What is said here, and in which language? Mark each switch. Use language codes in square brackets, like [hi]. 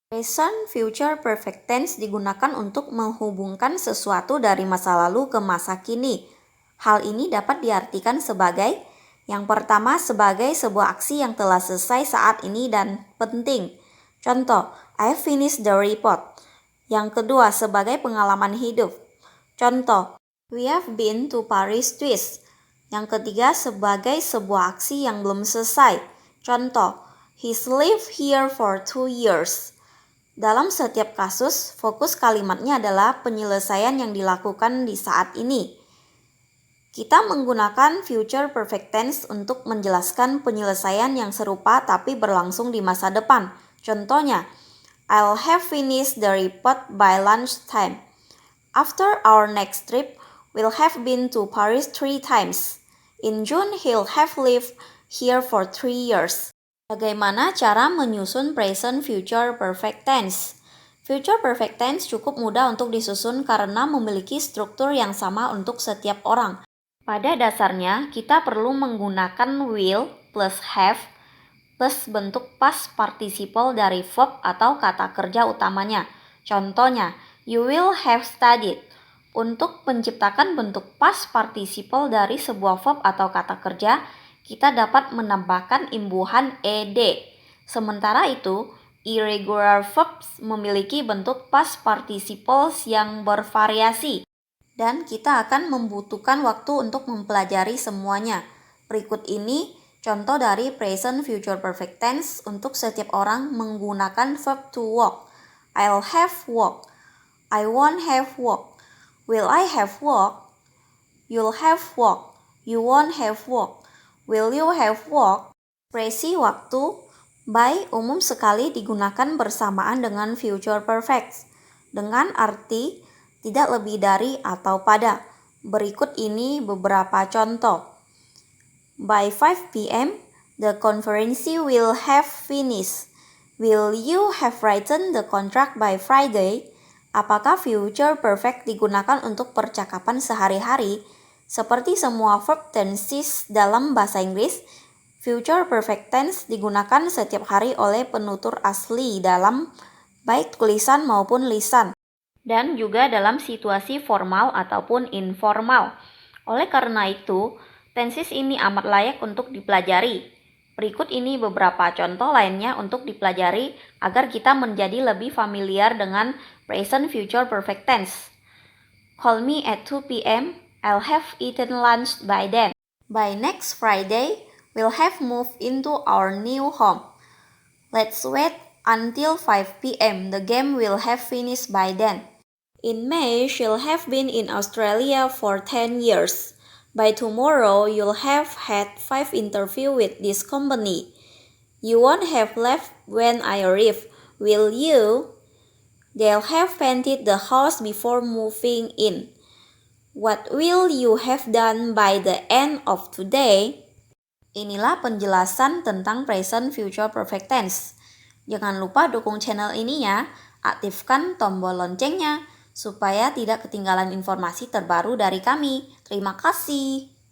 [id] Present future perfect tense digunakan untuk menghubungkan sesuatu dari masa lalu ke masa kini. Hal ini dapat diartikan sebagai yang pertama sebagai sebuah aksi yang telah selesai saat ini dan penting. Contoh, [en] I finished the report. [id] Yang kedua sebagai pengalaman hidup. [en] Contoh, we have been to Paris twice. [id] Yang ketiga sebagai sebuah aksi yang belum selesai. [en] Contoh, he's lived here for 2 years. [id] Dalam setiap kasus, fokus kalimatnya adalah penyelesaian yang dilakukan di saat ini. Kita menggunakan future perfect tense untuk menjelaskan penyelesaian yang serupa tapi berlangsung di masa depan. [en] Contohnya, I'll have finished the report by lunchtime. After our next trip, we'll have been to Paris 3 times. In June, he'll have lived here for 3 years. [id] Bagaimana cara menyusun present future perfect tense? Future perfect tense cukup mudah untuk disusun karena memiliki struktur yang sama untuk setiap orang. Pada dasarnya, kita perlu menggunakan will plus have plus bentuk past participle dari verb atau kata kerja utamanya. [en] Contohnya, you will have studied. [id] Untuk menciptakan bentuk past participle dari sebuah verb atau kata kerja, kita dapat menambahkan imbuhan ed. Sementara itu, irregular verbs memiliki bentuk past participles yang bervariasi. Dan kita akan membutuhkan waktu untuk mempelajari semuanya. Berikut ini contoh dari present future perfect tense untuk setiap orang menggunakan verb to walk. [en] I'll have walked. I won't have walked. Will I have walked? You'll have walked. You won't have walked. Will you have walked? [id] Ekspresi waktu by umum sekali digunakan bersamaan dengan future perfect dengan arti tidak lebih dari atau pada. Berikut ini beberapa contoh. [en] By 5 p.m., the conference will have finished. Will you have written the contract by Friday? [id] Apakah future perfect digunakan untuk percakapan sehari-hari? Seperti semua verb tenses dalam bahasa Inggris, future perfect tense digunakan setiap hari oleh penutur asli dalam baik tulisan maupun lisan, dan juga dalam situasi formal ataupun informal. Oleh karena itu, tenses ini amat layak untuk dipelajari. Berikut ini beberapa contoh lainnya untuk dipelajari agar kita menjadi lebih familiar dengan present future perfect tense. [en] Call me at 2 p.m. I'll have eaten lunch by then. By next Friday, we'll have moved into our new home. Let's wait until 5 p.m. The game will have finished by then. In May, she'll have been in Australia for 10 years. By tomorrow, you'll have had 5 interviews with this company. You won't have left when I arrive, will you? They'll have painted the house before moving in. What will you have done by the end of today? [id] Inilah penjelasan tentang present future perfect tense. Jangan lupa dukung channel ini ya. Aktifkan tombol loncengnya supaya tidak ketinggalan informasi terbaru dari kami. Terima kasih.